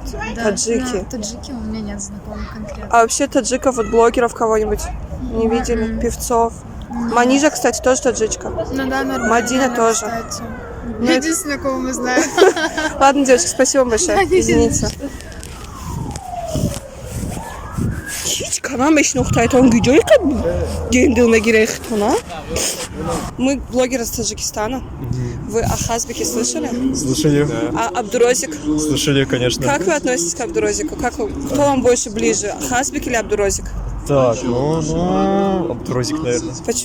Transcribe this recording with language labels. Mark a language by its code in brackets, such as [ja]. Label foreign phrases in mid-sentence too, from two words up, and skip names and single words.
[ru] Да, таджики. ну, таджики у меня нет знакомых конкретно. А вообще таджиков, вот блогеров кого-нибудь не видели? Певцов? Манижа, кстати, тоже таджичка. Ну да, нормально. Мадина тоже. Кстати. Нет. Единственное, кого мы знаем. Ладно, девочки, спасибо вам большое. Извините. Hiç kanamış noktaytan gücü kendine girehtona. Мы блогеры из Таджикистана. Вы о Хазбике слышали? Слышали? А Абдурозик? Слышали, конечно. Как вы относитесь к Абдурозику? Кто вам больше ближе, Хазбик или Абдурозик? Так, Абдурозик, наверное. Почему?